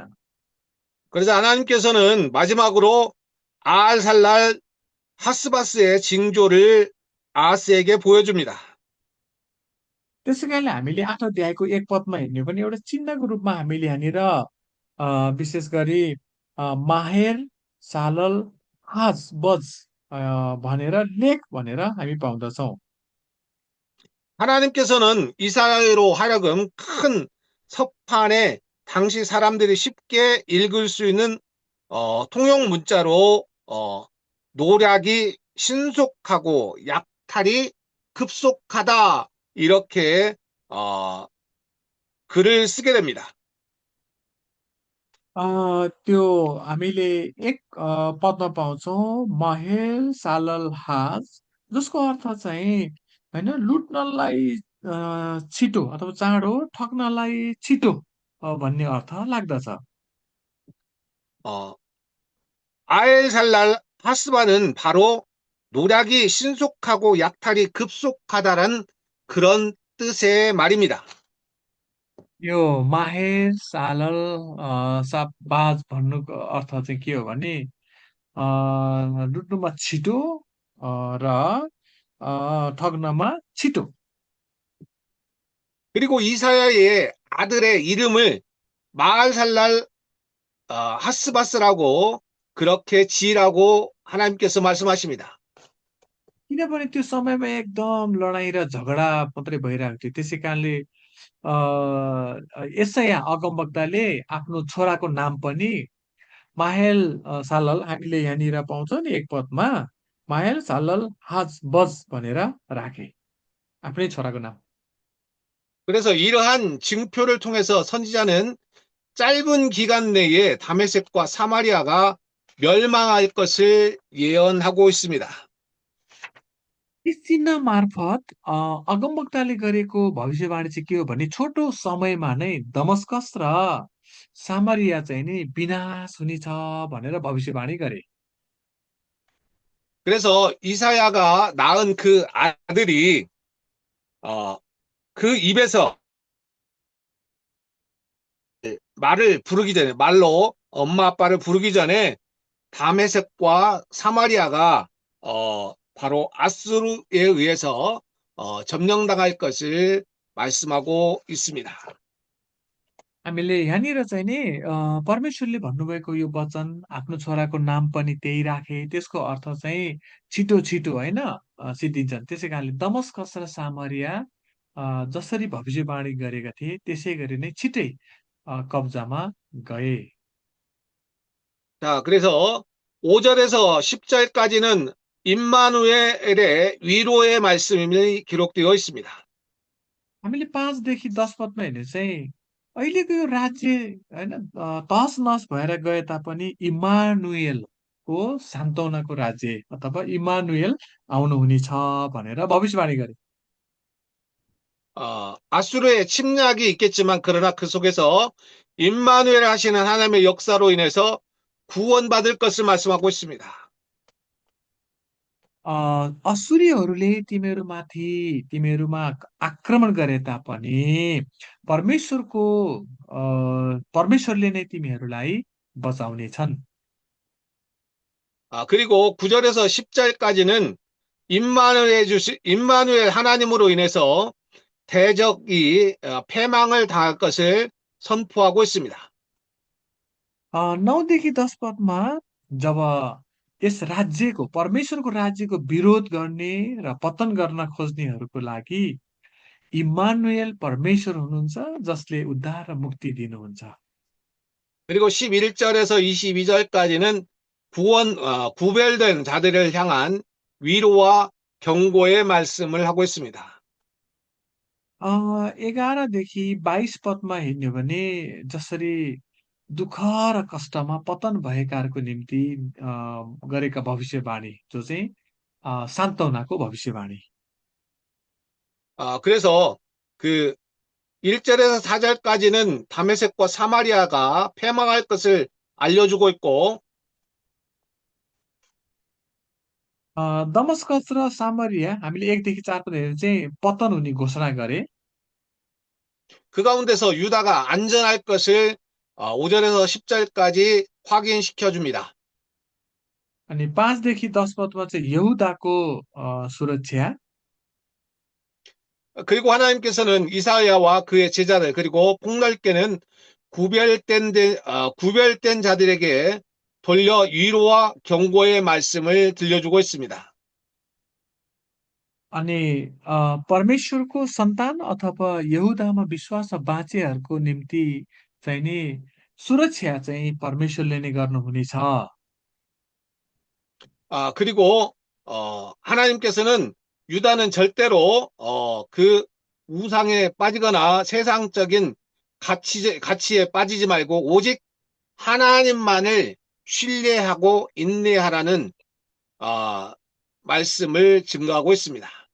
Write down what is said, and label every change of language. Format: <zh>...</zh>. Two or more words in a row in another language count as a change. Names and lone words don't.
<ko>그래서 하나님께서는 마지막으로 아알살랄 하스바스의 징조를 아하스에게 보여줍니다.</ko> <ne>त्यसै कारणले हामीले 8 अध्यायको 1 पदमा हेर्ने हो भने एउटा चिन्हको रूपमा हामीले यहाँनिर विशेष गरी माहेर सालल हाज बज भनेर लेख भनेर हामी पाउँदछौँ।</ne> <ko>하나님께서는 이사야로 하여금 큰 서판에 당시 사람들이 쉽게 읽을 수 있는 통용 문자로 노략이 신속하고 약탈이 급속하다 이렇게 글을 쓰게 됩니다.</ko> <ne>त्यो हामीले 1 पदमा पाउँछौँ महेल सालल हाज, जसको अर्थ चाहिँ होइन लुट्नलाई छिटो अथवा चाँडो, ठग्नलाई छिटो भन्ने अर्थ लाग्दछ।</ne> <ko>어, 아엘살랄 하스바는 바로 노략이 신속하고 약탈이 급속하다라는 그런 뜻의 말입니다.</ko> <ne>यो माहेर सालल साबाज भन्नुको अर्थ चाहिँ के हो भने लुट्नुमा छिटो र ठग्नमा छिटो।</ne> <ko>그리고 이사야의 아들의 이름을 마알살랄 하스바스라고 그렇게 지으라고 하나님께서 말씀하십니다.</ko> <ne>किनभने त्यो समयमा एकदम लडाइँ र झगडा मात्रै भइरहेको थियो। त्यसै कारणले यसैया अगमवक्ताले आफ्नो छोराको नाम पनि माहेल सालल, हामीले यहाँनिर पाउँछौँ नि 1 पदमा माहेल सालल हाज बज भनेर राखे आफ्नै छोराको नाम।</ne> <ko>그래서 이러한 징표를 통해서 선지자는 짧은 기간 내에 다메섹과 사마리아가 멸망할 것을 예언하고 있습니다.</ko> <ne>यस चिन्ह मार्फत अगमवक्ताले गरेको भविष्यवाणी चाहिँ के हो भने छोटो समयमा नै दमस्कस र सामरिया चाहिँ नि विनाश हुनेछ भनेर भविष्यवाणी गरे।</ne> <ko>그래서 이사야가 낳은 그 아들이 어, 그 입에서 말을 부르기 전에 말로 엄마 아빠를 부르기 전에 다메섹과 사마리아가 바로 아수르에 의해서 점령당할 것을 말씀하고 있습니다.</ko> <ne>हामीले यहाँनिर चाहिँ नि परमेश्वरले भन्नुभएको यो वचन आफ्नो छोराको नाम पनि त्यही राखे त्यसको अर्थ चाहिँ छिटो छिटो होइन सिद्धिन्छन् त्यसै कारणले दमस्कस र सामरिया जसरी भविष्यवाणी गरेका थिए त्यसै गरी नै छिटै कब्जामा गए।</ne> <ko>자, 그래서 5절에서 10절까지는 임마누엘의 위로의 말씀이 기록되어 있습니다.</ko> <ne>हामीले 5 देखि 10 पदमा हेर्ने चाहिँ अहिलेको यो राज्य होइन तहस नहस भएर गए तापनि इमानुएलको सान्त्वनाको राज्य अथवा इमानुएल आउनुहुनेछ भनेर भविष्यवाणी गरे।</ne> <ko>아수르의 침략이 있겠지만 그러나 그 속에서 임마누엘 하시는 하나님의 역사로 인해서 구원받을 것을 말씀하고 있습니다.</ko> <ne>असुरीहरूले तिमीहरूमा आक्रमण गरे तापनि परमेश्वरको परमेश्वरले नै तिमीहरूलाई बचाउनेछन्।</ne> <ko>그리고 9절에서 10절까지는 임마누엘 하나님으로 인해서 대적이 패망을 당할 것을 선포하고 있습니다.</ko> <ne>9 देखि 10 पदमा जब यस राज्यको परमेश्वरको राज्यको विरोध गर्ने र पतन गर्न खोज्नेहरूको लागि इम्मानुएल परमेश्वर हुनुहुन्छ जसले उद्धार र मुक्ति दिनुहुन्छ।</ne> <ko>그리고 11절에서 22절까지는 구별된 자들을 향한 위로와 경고의 말씀을 하고 있습니다.</ko> <ne>11 देखि 22 पदमा हेर्ने हो भने जसरी दुःख र कष्टमा पतन भएकाहरूको निम्ति गरेका भविष्यवाणी जो चाहिँ सान्त्वनाको भविष्यवाणी।</ne> <ko>그래서 그 1절에서 4절까지는 다메섹과 사마리아가 패망할 것을 알려주고 있고</ko> <ne>दमस्कस र सामरिया हामीले 1 देखि 4 पद हेर्ने चाहिँ पतन हुने घोषणा गरे।</ne> <ko>그 가운데서 유다가 안전할 것을 5절에서 10절까지 확인시켜 줍니다.</ko> <ne>अनि 5 देखि 10 पदमा चाहिँ यहुदाको सुरक्षा।</ne> <ko>그리고 하나님께서는 이사야와 그의 제자들 그리고 폭넓게는 구별된 자들에게 돌려 위로와 경고의 말씀을 들려주고 있습니다.</ko> <ne>अनि परमेश्वरको सन्तान अथवा यहुदामा विश्वास बाँचेहरूको निम्ति चाहिँ नि सुरक्षा चाहिँ परमेश्वरले नै गर्नुहुनेछ।</ne> <ko>그리고 하나님께서는 유다는 절대로 그 우상에 빠지거나 세상적인 가치에 빠지지 말고 오직 하나님만을 신뢰하고 인내하라는 말씀을 증거하고 있습니다.</ko>